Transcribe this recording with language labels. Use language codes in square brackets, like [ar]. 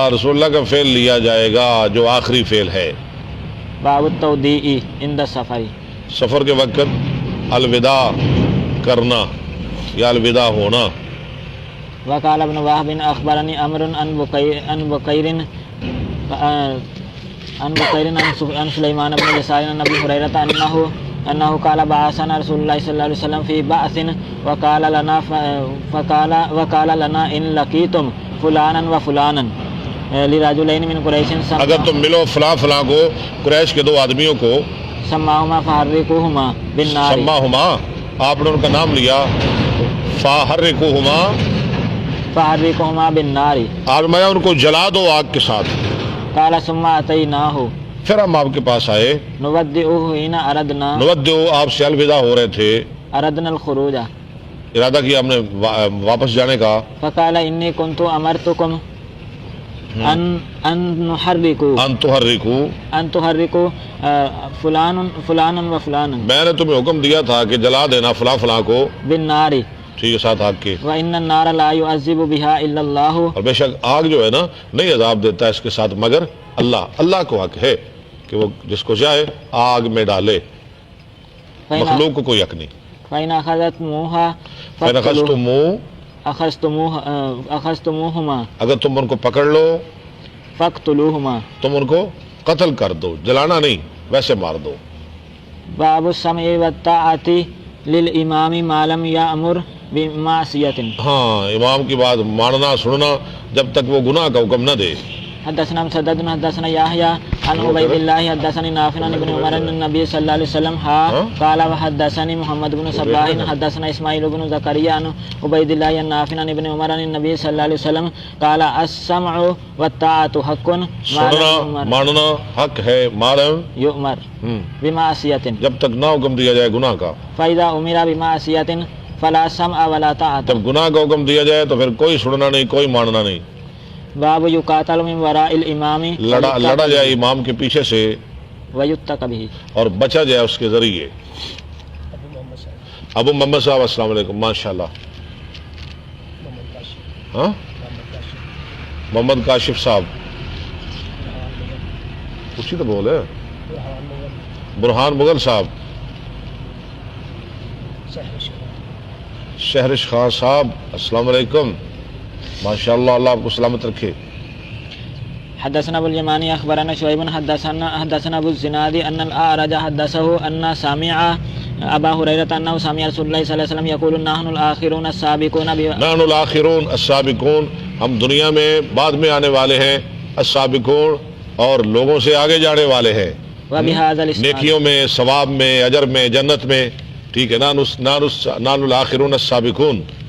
[ur] رسول اللہ کا فعل لیا جائے گا جو آخری فعل ہے. [ar] باب التودیع عند السفر. [ur] سفر کے وقت الوداع کرنا یا الوداع ہونا. [ar] وقال ابن وهب اخبرني امر عن بكير عن سليمان بن يسار عن ابي هريره انه قال بعثنا رسول الله صلى الله عليه وسلم في بعث وقال لنا ان لقيتم فلانا وفلانا لرجلين من قريش. [ur] اگر تم ملو فلاں کو، قریش کے 2 آدمیوں کو، [ar] سماهما فحرقوهما بالنار. [ur] سماہما آپ نے ان کا نام لیا، [ar] فحرقوهما بالنار. [ur] آزمایا ان کو، جلا دو آگ کے ساتھ. [ar] قال ثم اتيناه [ur] پھر ہم آپ کے پاس آئے. [ar] نودعه حين اردنا. [ur] نودعو آپ سے الوداع ہو رہے تھے، [ar] اردنا الخروج. [ur] ارادہ کیا ہم نے واپس جانے کا. [ar] فقال انی كنت امرتكم ان تحرکوا فلانا وفلانا. [ur] میں نے تمہیں حکم دیا تھا کہ جلا دینا فلاں کو [ar] بالنار. [ur] ٹھیک ہے، ساتھ آگ کے. [ar] وان النار لا يعذب بها الا الله. [ur] اور بے شک آگ جو ہے نا نہیں عذاب دیتا ہے اس کے ساتھ مگر اللہ. اللہ کو حق ہے کہ وہ جس کو چاہے آگ میں ڈالے، مخلوق کو کوئی حق نہیں. [ar] فإن أخذتموها أخذتموهما. [ur] اگر تم ان کو پکڑ لو [ar] فاقتلوهما. [ur] تم ان کو قتل کر دو، جلانا نہیں، ویسے مار دو. [ar] باب السمع والطاعة للإمام ما لم يأمر بمعصیت. [ur] ہاں، امام کی بات ماننا سننا جب تک وہ گناہ کا حکم نہ دے. [ar] حدثنا مسدد حدثنا يحيى عن عبيد الله حدثني نافع عن ابن عمر ان النبي صلى الله عليه وسلم قال وحدثني محمد بن صباح حدثنا اسماعيل بن زكريا عن عبيد الله عن نافع عن ابن عمر عن النبي صلى الله عليه وسلم قال السمع والطاعة حق [ur] ماننا حق ہے معلوم [ar] یؤمر بمعصیۃ [ur] جب تک نہ حکم دیا جائے گناہ کا، [ar] فاذا امر بمعصیۃ فلا سمع ولا طاعة. [ur] جب گناہ کا حکم دیا جائے تو پھر کوئی سننا نہیں، کوئی ماننا نہیں. [ar] باب یقاتل من وراء الامام [ur] لڑا جائے امام کے پیچھے سے [ar] ویتق به، [ur] اور بچا جائے اس کے ذریعے. ابو محمد صاحب السلام علیکم. ماشاء اللہ. ہاں محمد کاشف صاحب اسی تو بولے. برہان مغل صاحب، شہرش خان صاحب السلام علیکم. ماشاء اللہ، اللہ آپ کو سلامت رکھے. [ar] حدثنا ابو اليماني اخبرنا شعيب حدثنا ابو الزناد ان الاعرج حدثه ان سمع ابا هريره انه سمع رسول الله صلى الله عليه وسلم يقول نحن الاخرون السابقون نحن الاخرون السابقون، [ur] ہم دنیا میں بعد میں آنے والے ہیں، السابقون اور لوگوں سے آگے جانے والے ہیں، [ar] وبهذا الاسناد [ur] نیکیوں میں، ثواب میں، اجر میں، جنت میں. ٹھیک ہے، [ar] نحن الاخرون السابقون.